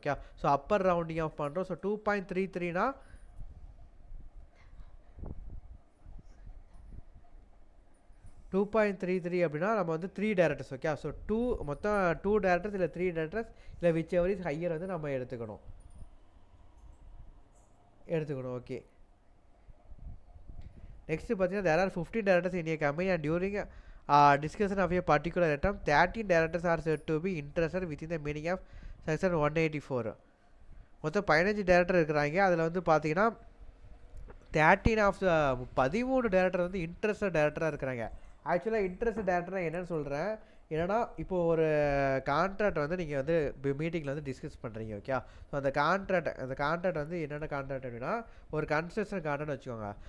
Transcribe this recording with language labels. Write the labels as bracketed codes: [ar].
[ta] Okay, so Appar rounding off பண்ணுறோம். So 2.33னா 2.33 அப்படின்னா நம்ம வந்து 3 டேரக்டர்ஸ். ஓகே, ஸோ மொத்தம் 2 டேரக்டர்ஸ் இல்லை 3 டேரக்டர்ஸ் இல்லை [en] whichever is higher [ta] வந்து நம்ம எடுத்துக்கணும். [en] Okay, next பார்த்தீங்கன்னா there are 15 directors in a company and during discussion of a particular item 13 directors are said to be interested within the meaning of section 184. [ta] மொத்தம் 15 director இருக்கிறாங்க. அதில் வந்து பார்த்தீங்கன்னா 13 of 13 director வந்து இன்ட்ரெஸ்டட் டேரக்டராக இருக்கிறாங்க. ஆக்சுவலாக இன்ட்ரெஸ்ட் டேரக்டராக என்னென்னு சொல்கிறேன், ஏன்னா இப்போது ஒரு கான்ட்ராக்ட் வந்து நீங்கள் வந்து மீட்டிங்கில் வந்து டிஸ்கஸ் பண்ணுறீங்க. ஓகே, ஸோ அந்த கான்ட்ராக்ட் வந்து என்னென்ன கான்ட்ராக்ட் அப்படின்னா ஒரு கன்ஸ்ட்ரக்ஷன் கான்ட்ராக்ட் வச்சுக்கோங்க.